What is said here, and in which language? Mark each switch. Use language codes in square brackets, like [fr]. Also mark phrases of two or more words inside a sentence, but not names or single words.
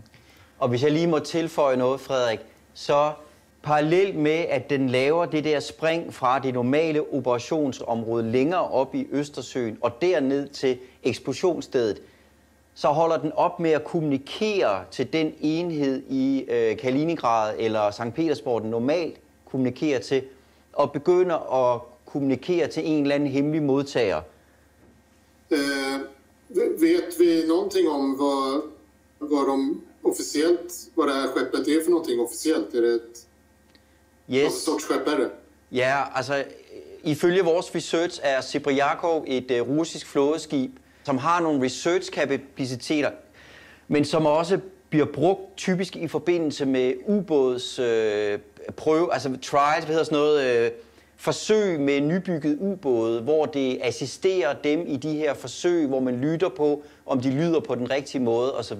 [da] Og hvis jeg lige må tilføje noget, Frederik, så parallelt med, at den laver det der spring fra det normale operationsområde længere op i Østersøen og derned til eksplosionsstedet, så holder den op med at kommunikere til den enhed i Kaliningrad eller Sankt Petersborg, den normalt kommunikerer til, og begynder at kommunikere til en eller anden hemmelig modtager. [sv] Vet vi någonting om vad de officiellt, vad det här skeppet är för någonting officiellt? Är det ett [en] Yes. [sv] sorts skepp är det? [da] Ja, altså ifølge vores research er Sybyakov et russisk flådeskib, som har nogle research-kapaciteter, men som også bliver brugt typisk i forbindelse med ubåds prøve, altså trials, hvad hedder sådan noget, forsøg med nybygget ubåde, hvor det assisterer dem i de her forsøg, hvor man lytter på, om de lyder på den rigtige måde osv.